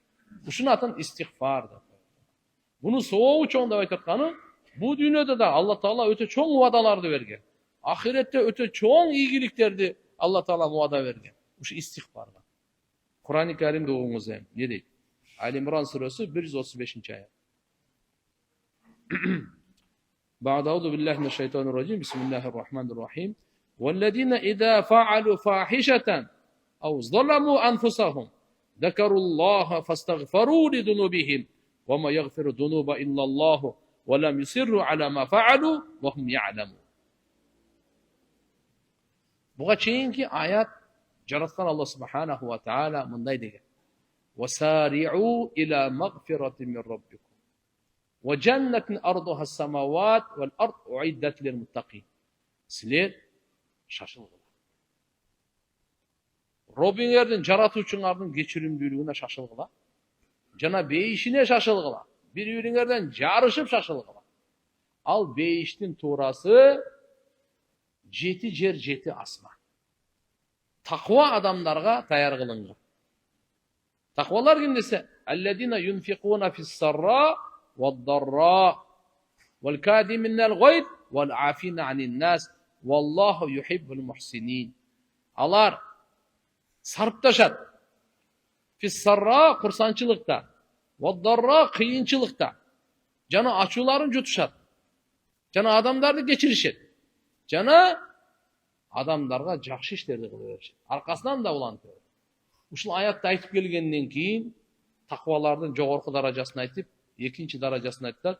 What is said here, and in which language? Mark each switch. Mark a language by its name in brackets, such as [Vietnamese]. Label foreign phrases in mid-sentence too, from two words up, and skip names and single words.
[Kyrgyz] Ушунун атын истигфар деп. Буну сообу чоң деп айтып атканы, бу дүйнөдө да Алла Таала өтө чоң убадаларды берген. Ахиретте өтө чоң ийгиликтерди Алла Таала убада берген. Ушу истигфарга. Кур'ан-ы Каримде окуңуз эми. Не дейт? Али-Имран сүрөсү 135-аят. [Arabic] أعوذ بالله من الشيطان الرجيم. بسم الله الرحمن الرحيم. والذين إذا فعلوا فاحشة أو ظلموا أنفسهم ذكروا فاستغفروا لذنوبهم وما يغفر الذنوب إلا الله ولم يصروا على ما فعلوا وهم يعلمون. [Kyrgyz] Буга чейинки аят жараткан Алла [Arabic] سبحانه وتعالى [Kyrgyz] мындай деген. [Arabic] وسارعوا إلى مغفرة من ربكم وجنة أرضها السماوات والأرض أعدت للمتقين. [Kyrgyz] Силер шашылгыла. Робиңердин, жаратуучуңардын кечиримдүүлүгүнө шашылгыла. Жана бейишине шашылгыла. Бири-бириңерден жарышып шашылгыла. Ал бейиштин туурасы 7 жер 7 асман. Таква адамдарга таяр кылынган. Таквалар ким десе? [Arabic] الذين ينفقون في السراء والضراء والكاظمين الغيظ والعافين عن الناس والله يحب المحسنين. [Kyrgyz] Алар сарпташат. Фис-сарра курсанчылыкта, вад-дарра кыйынчылыкта. Жана ачууларын жутушат. Жана адамдарды кечиришет. Жана адамдарга жакшы иштерди кылып беришет. Аркасынан да улантып. Ушул аятты айтып келгенден кийин таквалардын жогорку даражасын айтып, экинчи даражасын айтат.